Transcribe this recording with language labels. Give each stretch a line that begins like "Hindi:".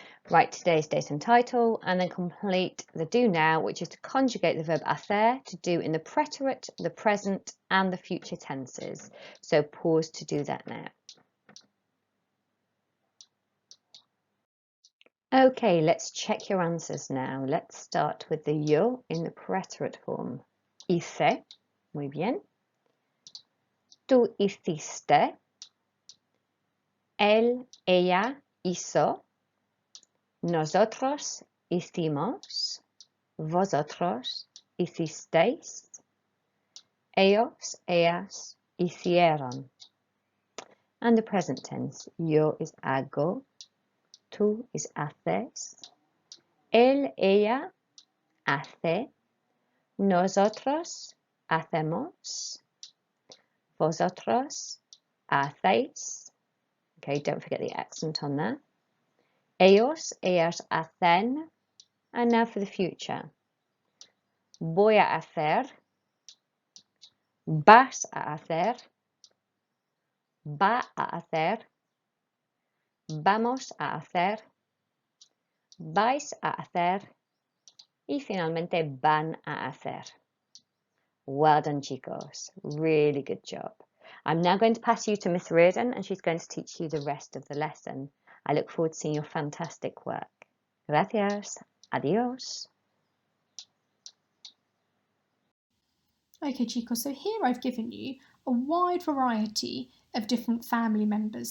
English: Write today's date and title, and then complete the do now, which is to conjugate the verb hacer, to do in the preterite, the present and the future tenses. So pause to do that now. Okay, let's check your answers now. Let's start with the yo in the preterite form.
Spanish: Hice, muy bien. Tú hiciste, él, ella hizo, nosotros hicimos, vosotros hicisteis, ellos, ellas hicieron.
English: And the present tense,
Spanish: yo is hago, tú is haces, él, ella hace, nosotros hacemos, vosotros hacéis.
English: Okay, don't forget the accent on that.
Spanish: Ellos, ellas hacen.
English: And now for the future.
Spanish: Voy a hacer, vas a hacer, va a hacer, vamos a hacer, vais a hacer y finalmente van a hacer.
English: Well done, chicos. Really good job. I'm now going to pass you to Miss Reardon, and she's going to teach you the rest of the lesson. I look forward to seeing your fantastic work.
Spanish: Gracias. Adios.
English: Okay, Chicos, so here I've given you a wide variety of different family members.